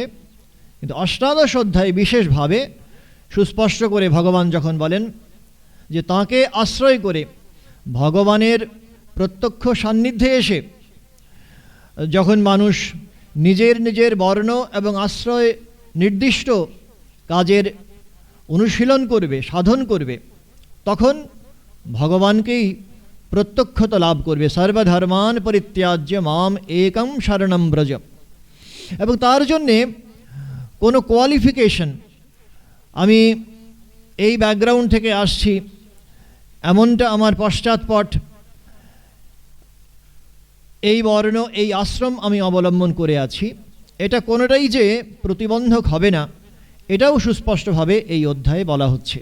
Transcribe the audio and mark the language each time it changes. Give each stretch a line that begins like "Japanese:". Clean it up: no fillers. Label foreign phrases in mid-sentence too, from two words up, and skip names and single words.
Bangla: কিন্তু অষ্টাদশ অধ্যায় বিশেষভাবে সুস্পষ্ট করে ভগবান যখন বলেন যে তাঁকে আশ্রয় করে ভগবানের প্রত্যক্ষ সান্নিধ্যে এসে যখন মানুষ নিজের বর্ণ এবং আশ্রয় নির্দিষ্ট কাজের অনুশীলন করবে, সাধন করবে, তখন ভগবানকেই প্রত্যক্ষত লাভ করবে।
Sanskrit: সর্বধর্মান পরিত্যাজ্য মাম একম শরণম ব্রজ।
Bangla: এবং তার জন্যে কোনো কোয়ালিফিকেশন, আমি এই ব্যাকগ্রাউন্ড থেকে আসছি, এমনটা আমার পশ্চাৎপট, এই বর্ণ, এই আশ্রম আমি অবলম্বন করে আছি, এটা কোনোটাই যে প্রতিবন্ধক হবে না, এটাও সুস্পষ্টভাবে এই অধ্যায়ে বলা হচ্ছে।